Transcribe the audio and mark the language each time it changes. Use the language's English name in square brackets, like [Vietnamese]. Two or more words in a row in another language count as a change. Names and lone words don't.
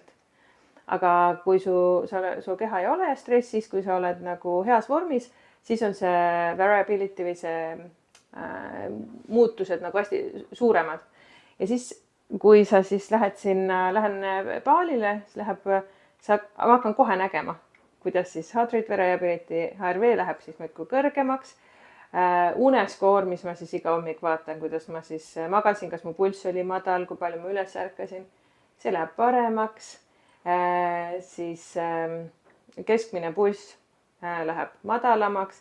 [Estonian] Aga kui su keha ei ole stressis, kui sa oled nagu heas vormis, siis on see variability või see muutused nagu hästi suuremad. Ja siis, kui sa siis lähen baalile, siis ma hakkan kohe nägema, kuidas siis [English] heart rate variability, [Estonian] HRV läheb siis muidku kõrgemaks. Uneskoor, mis ma siis iga hommik vaatan, kuidas ma siis magasin, kas mu pulss oli madal, kui palju ma üles ärkasin. See läheb paremaks. Siis keskmine pulss läheb madalamaks.